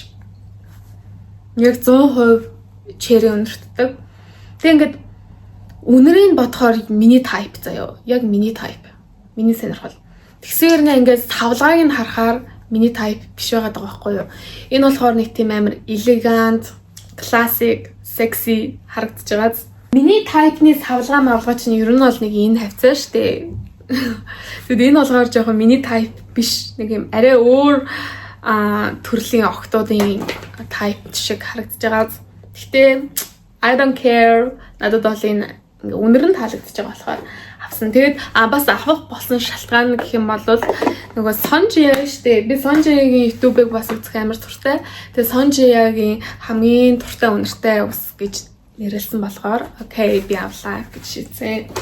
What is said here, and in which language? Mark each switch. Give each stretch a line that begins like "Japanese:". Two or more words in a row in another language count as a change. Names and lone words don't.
Mongolian: Яг 100% черри өнөртдөг. Тэг ингээд үнэрийг бодохоор миний type заяо. Яг миний type. Миний сонирхол. Тэгсээр ингээд савлгааг нь харахаар миний type биш байгаа даа байхгүй юу? Энэ болохоор нэг тийм амар
English: elegant, classic, sexy
Mongolian: харагдаж байгаа. Миний type-ны савлгаа мавлгаа чинь ер нь бол нэг энэ хавцаа штэ. Тэгэд энэ болохоор жоохон миний type биш. Нэг юм арай өөр төрлийн охтуудын type шиг харагдаж байгаа. Гэхдээ
English: I don't care.
Mongolian: Надад бол энэ үнэр нь таалагдж байгаа болохоор авсан. Тэгээд бас авах болсон шалтгаан гэх юм бол нөгөө Сонжия штэ. Би Сонжиягийн YouTube-ыг бас үзэх амар туртай. Тэгээд Сонжиягийн хамгийн туртай үнэртэй ус гэж нэрлсэн болохоор окей би авлаа гэж шийдсэн.